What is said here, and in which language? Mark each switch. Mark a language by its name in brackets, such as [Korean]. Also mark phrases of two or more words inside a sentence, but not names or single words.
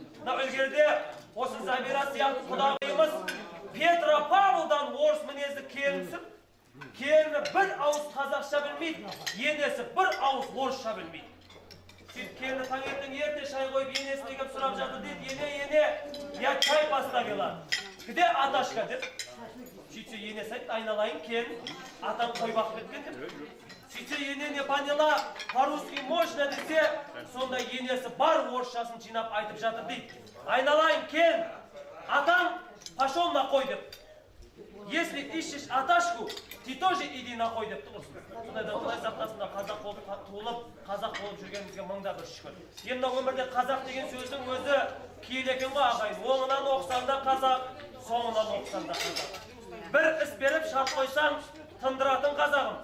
[Kazakh] Мына ілгеріде осы Забира сияқты құдағиымыз Петропавлдан орыс мінезді келінсіп, келіні бір ауыз қазақша білмейді, енесі бір ауыз орысша білмейді. Сөйтіп келіні таңертең ерте шай қойып енесіне келіп сұрап жатыр дейді, ене, [Russian] я чай поставила, где Аташка деп. [Kazakh] Сөйтсе енесі айтты, айналайын келін, атам қой бақып кеткен деп. Сөйтсе ене [Russian] не поняла, по-русски можно [Kazakh] десе, сонда енесі бар орысшасын жинап айтып жатыр дейді. Айналайын келін, атам [Russian] пошел на [Kazakh] қой деп. [Russian] Если ищешь Аташку, ты тоже иди на [Kazakh] қой деп тұр. Сондайда Құдай сақтасында қазақ болып туылып, қазақ болып жүргенімізге мыңда бір шүкір. Енді өмірде қазақ деген сөздің өзі киелі екен ғой ағайын. Оңынан оқысанда қазақ, соңынан оқысанда қазақ. Бір іс беріп шарт қойсаң, тындыратын қазағым.